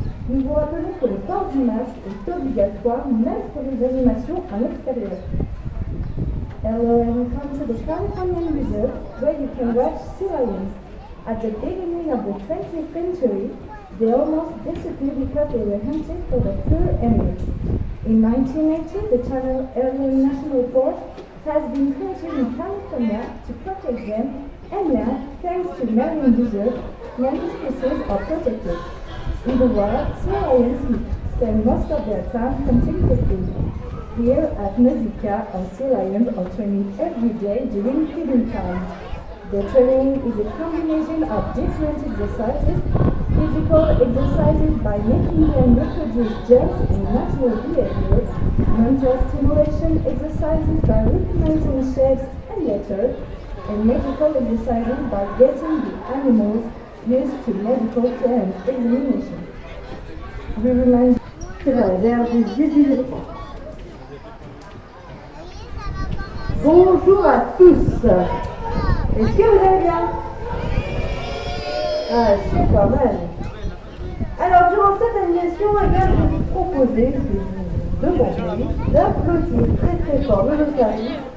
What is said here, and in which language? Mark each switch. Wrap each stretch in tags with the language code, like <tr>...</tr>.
<fr>Nous vous rappelons que le port du masque est obligatoire même pour les animations en extérieur.</fr> <en>Hello and welcome to the Californian Reserve, where you can watch sea lions. At the beginning of the 20th century, they almost disappeared because they were hunted for their fur and meat. In 1980, the Channel Islands National Park has been created in California to protect them, and now, thanks to Marine Reserve, many species are protected. In the wild, sea lions spend most of their time hunting for food. Here at Nausicaa, our sea lions are training every day during feeding time. The training is a combination of different exercises, physical exercises by making them reproduce germs in natural behavior, mental stimulation exercises by recognizing shapes and letters, and medical exercises by getting the animals used to medical care and examination. Je remind you que la réserve des yeux du éléphant.</en> <fr>Bonjour à tous. Est-ce que vous allez bien? Ah, c'est pas mal. Alors, durant cette animation, je vais vous proposer, je vais vous demander d'applaudir très très fort le Rotary.</fr>